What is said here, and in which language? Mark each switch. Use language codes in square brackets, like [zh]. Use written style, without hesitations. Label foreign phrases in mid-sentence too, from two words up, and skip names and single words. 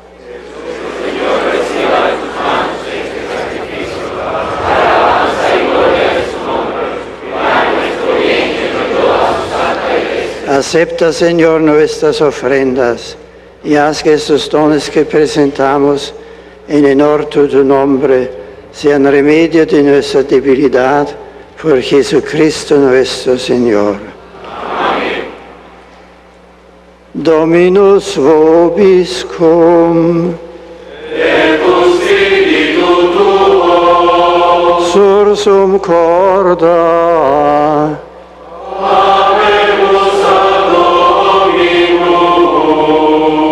[es] Señor, reciba de tus manos este sacrificio, para alabanza y gloria de su nombre, para nuestro bien y de toda su santa iglesia. Acepta, Señor, nuestras ofrendas y haz que estos dones que presentamos en honor de tu nombre sean remedio de nuestra debilidad por Jesucristo nuestro Señor. [la] Dominus vobiscum, et spiritu tuo, sursum corda, habemus ad Dominum.